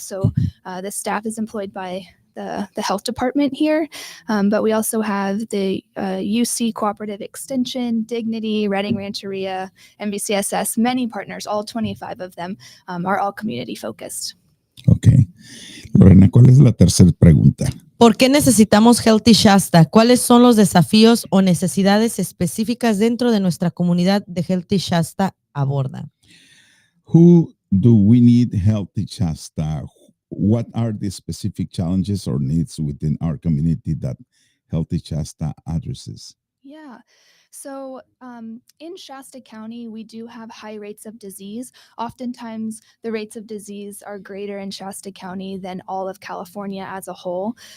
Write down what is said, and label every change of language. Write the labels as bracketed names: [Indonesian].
[English] So the staff is employed by the health department here. But we also have the UC Cooperative Extension, Dignity, Redding Rancheria, MVCSS, many partners, all 25 of them are all community focused. Okay. [Spanish] Lorena, ¿cuál es la tercera pregunta? ¿Por qué necesitamos Healthy Shasta? ¿Cuáles son los desafíos o necesidades específicas dentro de nuestra comunidad de Healthy Shasta aborda? [English] Who do we need Healthy Shasta? What are the specific challenges or needs within our community that Healthy Shasta addresses? Yeah. So in Shasta County, we do have high rates of disease. Oftentimes, the rates of disease are greater in Shasta County than all of California as a whole.